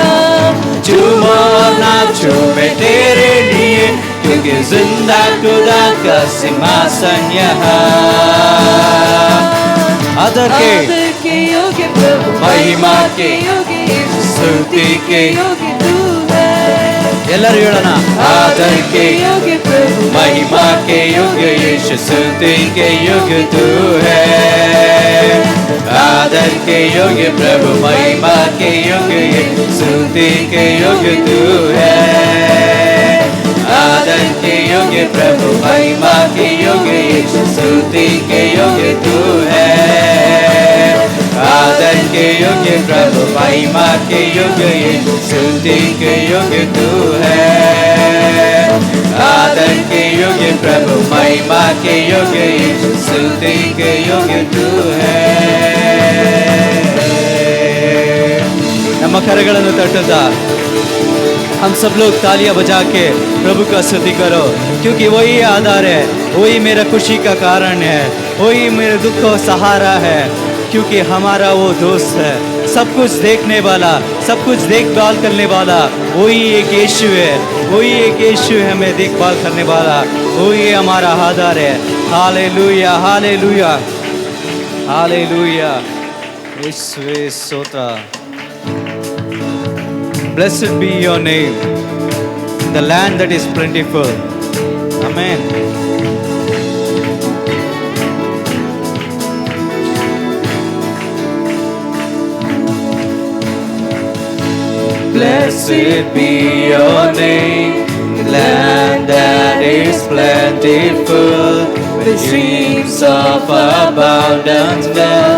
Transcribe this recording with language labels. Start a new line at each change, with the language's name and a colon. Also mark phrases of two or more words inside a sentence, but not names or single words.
Hindi: झूमो नाचूं मैं तेरे लिए, क्योंकि जिंदा खुदा का सिंहासन यहाँ। आदर के योग्य प्रभु, महिमा के योग्य, स्तुति के योग्य तू है।
Kannada: ಎಲ್ಲರೂ ಹೇಳೋಣ,
Hindi: आदर के योग्य प्रभु, महिमा के योग्य यीशु, स्तुति के योग्य तू है। आदर के योग्य प्रभु, महिमा के योग्य यीशु, स्तुति के योग्य तू है। आदर के योग्य प्रभु, महिमा के योग्य यीशु, स्तुति के योग्य तू है। आदर के योग्य प्रभु, महिमा के योग्य यीशु, स्तुति के योग्य तू है। आदर के योग्य प्रभु, महिमा के योग्य यीशु, स्तुति के योग्य तू है।
Kannada: ನಮ್ಮ ಕರಗಳನ್ನು ತಟ್ಟುತ್ತಾ
Hindi: हम सब लोग तालियां बजा के प्रभु का स्तुति करो, क्योंकि वही आधार है, वही मेरा खुशी का कारण है, वही मेरे दुख का सहारा है। क्योंकि हमारा वो दोस्त है, सब कुछ देखने वाला, सब कुछ देखभाल करने वाला वही एक यीशु है। वही एक यीशु है, हमें देखभाल करने वाला, वही हमारा आधार है। हालेलुया, हालेलुया, हालेलुया,
Kannada: ಯೇಸುವೇ ಸ್ತೋತ್ರ।
English: Blessed be your name, the land that is plentiful. Amen. Blessed be your name, the land that is plentiful, with streams of abundance flow.